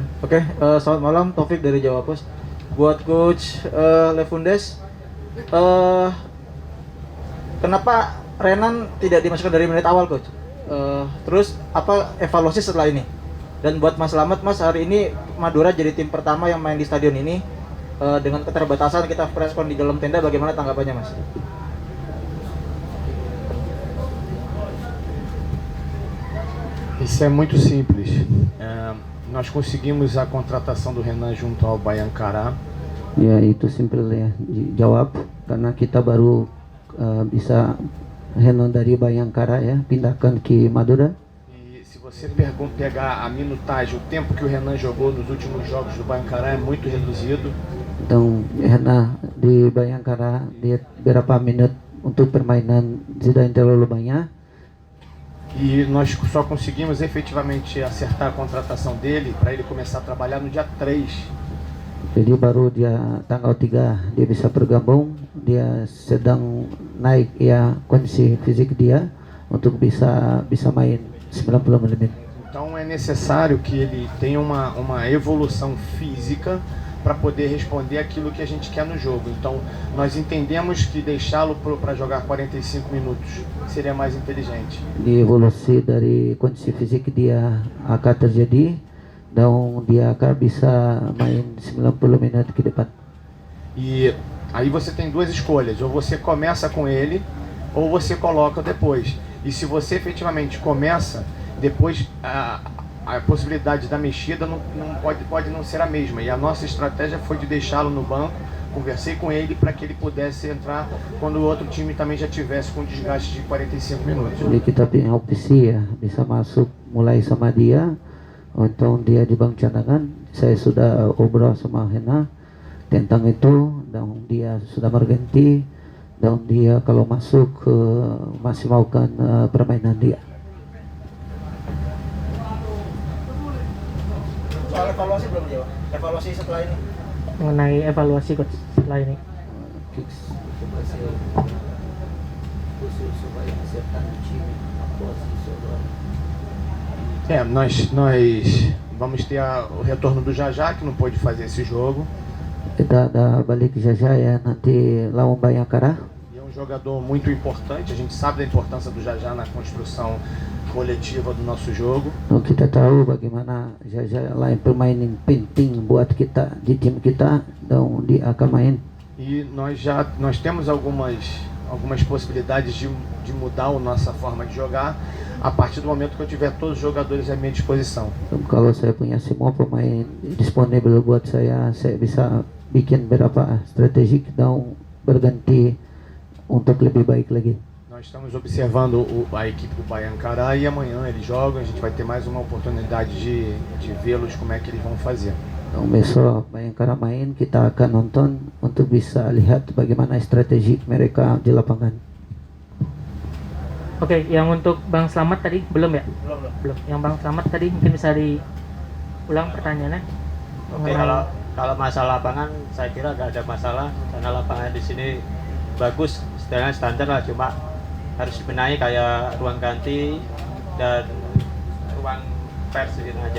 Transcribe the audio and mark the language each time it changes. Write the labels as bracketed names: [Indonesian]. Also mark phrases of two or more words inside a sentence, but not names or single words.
[Indonesian] Oke, selamat malam, Taufik dari Jawa Post. Buat Coach Lefundes, kenapa Renan tidak dimasukkan dari menit awal, Coach? Terus apa evaluasi setelah ini? Dan buat Mas Slamet, Mas, hari ini Madura jadi tim pertama yang main di stadion ini. Dengan keterbatasan kita preskon di dalam tenda, bagaimana tanggapannya, Mas? [Portuguese] Isso é muito simples. Nós conseguimos a contratação do Renan junto ao Baiancará. [Indonesian] Ya, itu simpel ya dijawab, karena kita baru bisa Renan dari Baiancará ya pindahkan ke Madura. [Portuguese] E se você pegar a minutagem, o tempo que o Renan jogou nos últimos jogos do Baiancará é muito reduzido. [Indonesian] Então Renan di Baiancará dia berapa menit untuk permainan tidak terlalu banyak. [Portuguese] E nós só conseguimos efetivamente acertar a contratação dele para ele começar a trabalhar no dia 3. [Indonesian] Jadi baru dia tanggal 3 dia bisa bergabung, dia sedang naik ya kondisi fisik dia untuk bisa main 90 menit. [Portuguese] Então é necessário que ele tenha uma evolução física para poder responder aquilo que a gente quer no jogo. Então, nós entendemos que deixá-lo para jogar 45 minutos seria mais inteligente. [Indonesian] Di evolusi dari kondisi fisik dia akan terjadi dan dia akan bisa main 90 menit ke depan. [Portuguese] E aí você tem duas escolhas, ou você começa com ele, ou você coloca depois. E se você efetivamente começa, depois a possibilidade da mexida não pode não ser a mesma. E a nossa estratégia foi de deixá-lo no banco. Conversei com ele para que ele pudesse entrar quando o outro time também já tivesse com desgaste de 45 minutos. [Indonesian] Jadi kita punya opsi ya, bisa masuk mulai sama dia. Untung dia di bank cadangan. Saya sudah obrol sama Hena tentang itu, dan dia sudah berganti, dan dia kalau masuk masih maukan permainan dia. Soal evaluasi belum jawab. Evaluasi setelah ini. Mengenai evaluasi coach setelah ini. [Portuguese] Nós vamos ter o retorno do Jajá, que não pôde fazer esse jogo. [Indonesian] Kita ada balik Jajá ya nanti lawan Bayangkara. [Portuguese] E é um jogador muito importante, a gente sabe da importância do Jajá na construção coletiva do nosso jogo. [Indonesian] Kita tahu bagaimana Jajá lain pemain yang penting buat kita di tim kita, dan dia akan main. [Portuguese] E nós temos algumas possibilidades de mudar a nossa forma de jogar a partir do momento que eu tiver todos os jogadores à minha disposição. [Indonesian] Kalau saya punya semua pemain disponible buat saya bisa bikin beberapa strategi dan berganti untuk lebih baik lagi. [Portuguese] Nós estamos observando a equipe do Bayangkara e amanhã eles jogam, a gente vai ter mais uma oportunidade de vê-los como é que eles vão fazer. [Indonesian] Dan besok Bayangkara main, kita akan nonton untuk bisa lihat bagaimana strategi mereka di lapangan. Oke, yang untuk Bang Slamet tadi belum ya? Belum. Yang Bang Slamet tadi mungkin bisa diulang pertanyaannya. Oke, kalau masalah lapangan saya kira nggak ada masalah karena lapangan di sini bagus, standar lah, cuma harus dibenahi kayak ruang ganti dan ruang pers gitu aja.